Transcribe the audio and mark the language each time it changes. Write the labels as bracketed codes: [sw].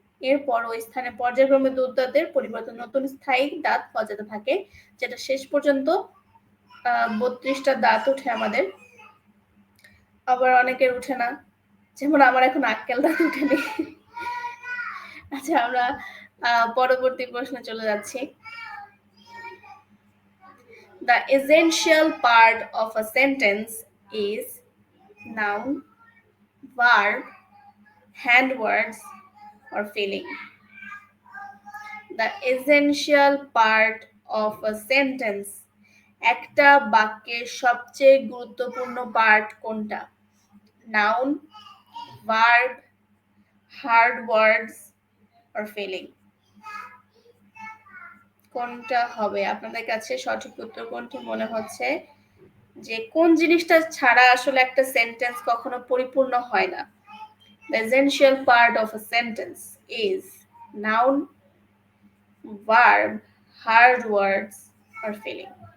[bn] এরপর ওই স্থানে পর্যায়ক্রমে দুধ দাঁতের পরিবর্তে নতুন স্থায়ী দাঁত গজাতে থাকে, যেটা শেষ পর্যন্ত 32টা দাঁত ওঠে আমাদের। আবার অনেকের উঠে না, যেমন আমার এখন আক্কেল দাঁত উঠেনি। আচ্ছা, আমরা পরবর্তী প্রশ্নে চলে যাচ্ছি। [en] The essential part of a sentence is noun, verb, hand words or feeling. The essential part of a sentence, [bn] একটা বাক্যের সবচেয়ে গুরুত্বপূর্ণ পার্ট কোনটা? [en] Noun, verb, hard words or feeling. [bn] কোনটা হবে আপনাদের কাছে সঠিক উত্তর? কোনটি মনে হচ্ছে যে কোন জিনিসটা ছাড়া আসলে একটা সেন্টেন্স কখনো পরিপূর্ণ হয় না? [en] The essential part of a sentence is noun, verb, hard words or feeling.